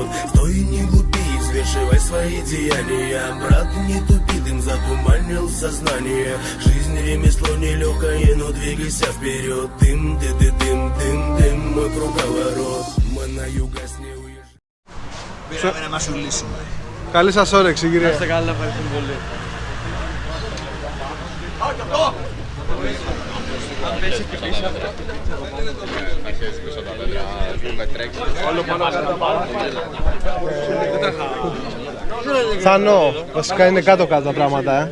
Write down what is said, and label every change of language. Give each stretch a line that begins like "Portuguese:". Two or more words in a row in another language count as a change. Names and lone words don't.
Russian: Стой, не глупи, взвешивай свои деяния. Брат, не тупи, дым затуманил сознание. Жизнь ремесло нелегкое, но двигайся вперед. Дым, дым, мой круговорот. Мы на юга с не уезжаем.
Greek: Πήραμε να μας ουλήσουμε. Καλή σας όρεξη, κύριε. Είστε καλά, ευχαριστούμε πολύ. Θανό, βασικά είναι κάτω-κάτω τα πράγματα,